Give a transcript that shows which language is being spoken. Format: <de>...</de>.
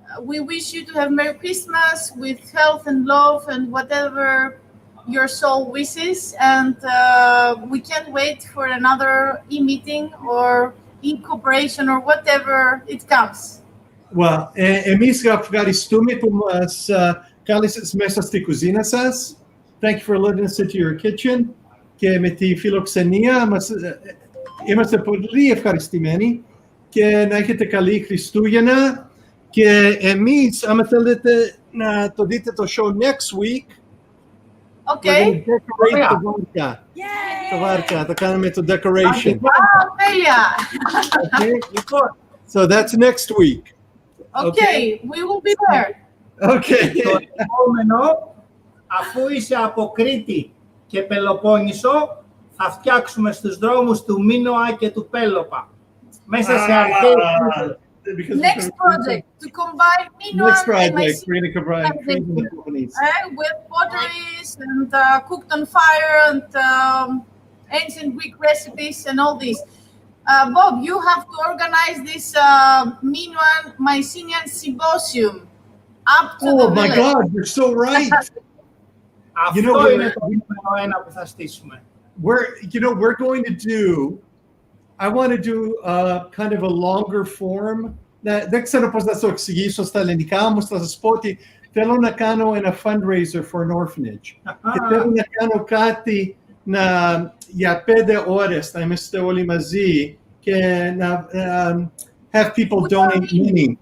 <en>We wish you to have Merry Christmas with health and love and whatever your soul wishes, and we can't wait for another e-meeting or in-cooperation or whatever it comes.</en> <el>Well, εμείς ευχαριστούμε που μας κάλεσες μέσα στη κουζίνα σας.</el> <en>Thank you for letting us into your kitchen.</en> <el>Και με τη φιλοξενία μας είμαστε πολύ ευχαριστημένοι και να έχετε καλή Χριστούγεννα. Και εμείς, άμα θέλετε να το δείτε το show</el> <en>next week, Okay.</en> <el>decorate το βάρκα. Το βάρκα, θα κάνουμε το decoration. Wow, τέλεια!</el> <en>Okay? So that's next week. Okay, we will be there. Okay.</en> <el>Το επόμενο, αφού είσαι από Κρήτη και Πελοπόννησο, θα φτιάξουμε στους δρόμους του Μίνωα και του Πέλοπα. Μέσα σε αρχαίους.</el> <en>Next project, to combine Minoan Next and my project, creating companies. with potteries and cooked on fire and ancient Greek recipes and all this. Bob, you have to organize this Minoan Mycenaean symposium up to the Oh my village. God, you're so right.</en> <el>Αυτό είναι το νούμερο ένα που θα στήσουμε.</el> <en>We're going to do, I want to do kind of a longer form.</en> <el>Δεν ξέρω πώς να το εξηγήσω στα ελληνικά, όμως θα σας πω ότι θέλω να κάνω ένα</el> <en>fundraiser for an orphanage.</en> <el>Και θέλω να κάνω κάτι για 5 ώρες, να είμαστε όλοι μαζί και να</el> <en>have people donate money.</en>